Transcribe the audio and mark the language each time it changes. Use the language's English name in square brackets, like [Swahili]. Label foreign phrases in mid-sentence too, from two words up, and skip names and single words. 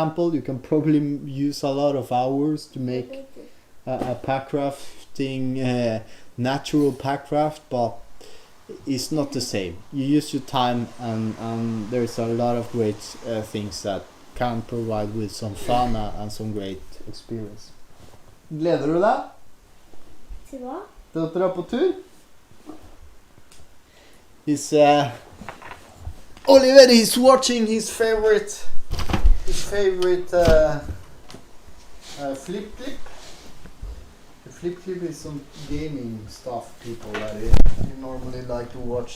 [English] You can probably use a lot of hours to make a pack rafting, natural pack raft, but it's not the same. You use your time, and there's a lot of great things that can provide with some fun and some great experience. [Norwegian] Gleder du deg? Til hva? Til å dra på tur? [English] Oliver is watching his favorite flip clip. The flip clip is some gaming stuff, people that you normally like to watch.